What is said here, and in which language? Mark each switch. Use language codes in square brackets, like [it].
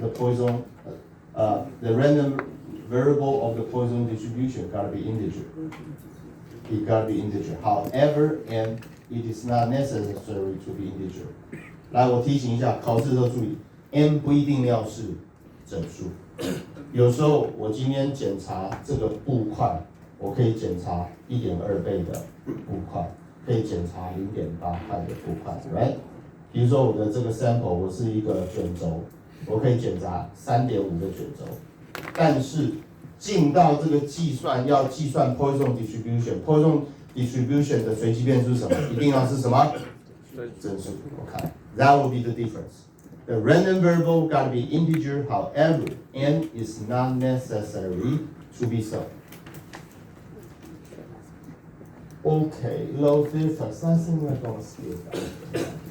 [en] The Poisson, the random variable of the Poisson distribution gotta be integer. It gotta be integer. However, and it is not necessary to be integer. [zh] 来，我提醒一下，考试的时候注意，，n 不一定要是整数。有时候我今天检查这个布块，我可以检查1.2倍的布块，可以检查0.8块的布块 ，right？比如说我的这个 sample 我是一个卷轴，我可以检查3.5个卷轴，但是进到这个计算要计算 Poisson distribution，Poisson distribution 的随机变数是什么？一定要是什么？整数。 [en] Okay, that will be the difference. The random variable got to be integer. However, n is not necessary to be so. Okay, low defects. I think we're gonna skip that.